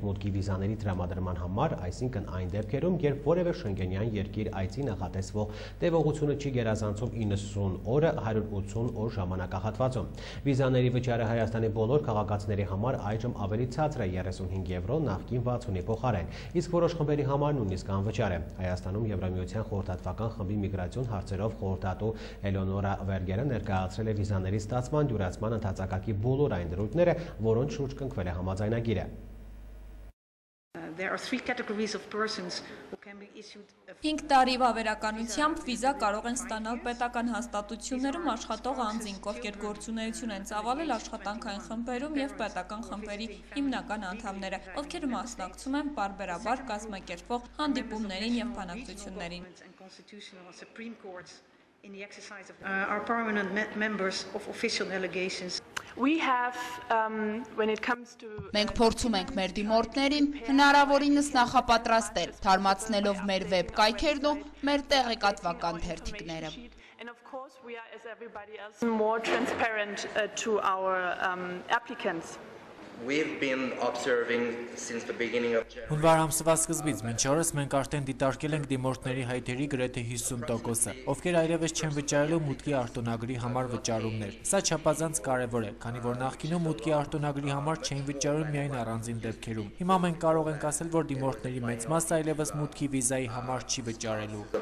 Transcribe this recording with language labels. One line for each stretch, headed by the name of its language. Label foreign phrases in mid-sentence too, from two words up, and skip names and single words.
Armenian: մուտքի վիզաների տրամադրման համար, այսինքն այն դեպքերում, երբ որևէ շենգենյան երկիր այցի նախատեսվող տևողությունը չի գերազանցում 90 օրը 180 օր ժամանակահատվածում։ Վիզաների վճարը Հայաստանի բոլոր քաղաքացիների համար այժմ ավելի ցածր է 35 եվրո նախկին 60-ի փոխարեն, իսկ որոշ խմբերի համար նույնիսկ անվճար է։ Հայաստանում Եվրամիության խորհրդատվական խմբի միգրացիոն հարցերով խորհրդատու Էլեոնորա Վերգերը ներկայացրել է վիզաների ստացման դյուրացման ընթացակարգի բոլոր այն դրույթները, որոնց շուրջ կնքվել է համաձայնագիրը։
English: There are 3 categories of persons who can be issued
Armenian: 5 տարի վավերականությամբ վիզա կարող են ստանալ պետական հաստատություններում աշխատող անձինք, ովքեր գործունեություն են ծավալել աշխատանքային խմբերում եւ պետական խմբերի հիմնական անդամները, ովքեր մասնակցում են պարբերաբար կազմակերպվող հանդիպումներին եւ բանակցություններին։
English: In the exercise of our permanent members of official delegations.
Armenian: Մենք փորձում ենք մեր դիմորդներին հնարավորինս նախապատրաստել, թարմացնելով մեր վեբ կայքերն ու մեր տեղեկատվական թերթիկները։
English: And of course we are, as everybody else, more transparent to our applicants. We've been observing since the beginning of
Armenian: Հունվար ամսվա սկզբից մինչ օրս մենք արդեն դիտարկել ենք դիմորդների հայտերի գրեթե 50%-ը, ովքեր այլևս չեն վճարելու մուտքի արտոնագրի համար վճարումներ։ Սա չափազանց կարևոր է, քանի որ նախկինում մուտքի արտոնագրի համար չէին վճարում միայն առանձին դեպքերում։ Հիմա մենք կարող ենք ասել, որ դիմորդների մեծ մասը այլևս մուտքի վիզայի համար չի վճարելու։